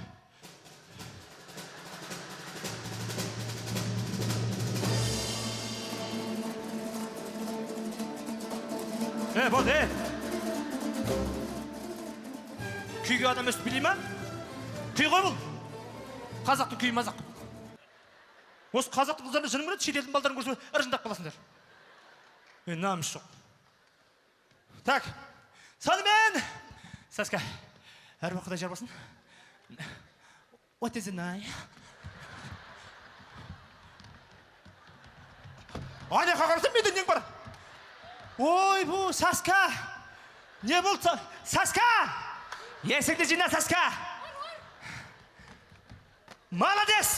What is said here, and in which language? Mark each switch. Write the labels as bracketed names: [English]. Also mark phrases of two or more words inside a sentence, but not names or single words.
[Kazakh] Болды, Күйге адам өстіп білей ма? Күй ғой бұл. Қазақтың күйі мазақ. Осы қазақтың қыздарына жыным көреді, шетелдің балдарын көрсе ыржындап қаласыңдар. Намыс жоқ. Так, сонымен, Саска, әр уақытта жар болсын. [English] What is the name? [Kazakh] Аня қағарсың менде нең бар? Ой, бұл Саска! Не болды? Саска! Есіңді жина, Саска! Молодец!